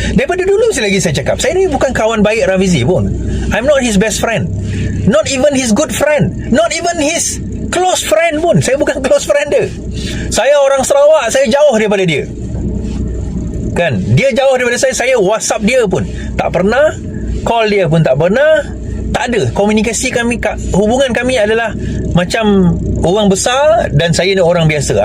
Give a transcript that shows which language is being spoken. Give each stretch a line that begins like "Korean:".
Malay: Daripada dulu saya cakap, saya ni bukan kawan baik Rafizi pun.
English: I'm not his best friend, not even his good friend, not even his close friend pun.
Malay: Saya bukan close friend dia. Saya orang Sarawak, saya jauh daripada dia kan. Dia jauh daripada saya WhatsApp dia pun tak pernah, call dia pun tak pernah, tak ada komunikasi kami. Hubungan kami adalah macam orang besar dan saya ni orang biasa.